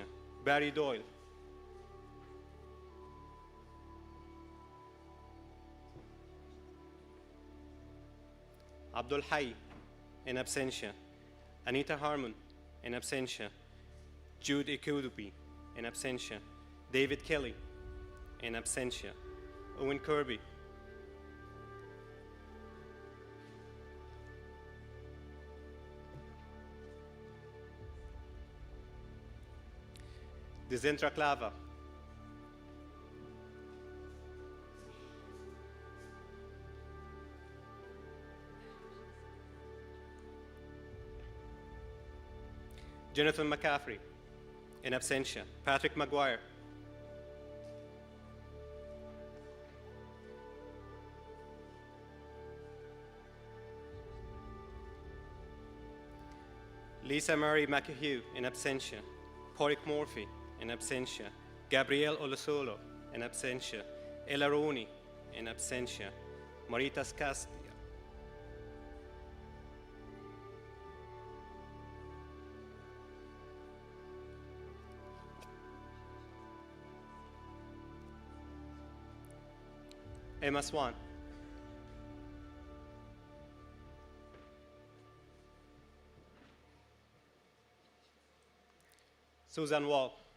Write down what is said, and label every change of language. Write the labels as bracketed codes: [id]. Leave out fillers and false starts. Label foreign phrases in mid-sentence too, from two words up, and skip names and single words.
[en] Barry Doyle. Abdul Hayy, in absentia. Anita Harmon, in absentia. Jude Ikudupi, in absentia. David Kelly, in absentia. Owen Kirby. Dezentra Clava. Jonathan McCaffrey, in absentia. Patrick Maguire. Lisa Murray McAhue, in absentia. Porrick Murphy, in absentia. Gabrielle Olasolo, in absentia. Ella Roney, in absentia. Maritas Castia. Emma Swan. Susan Wall.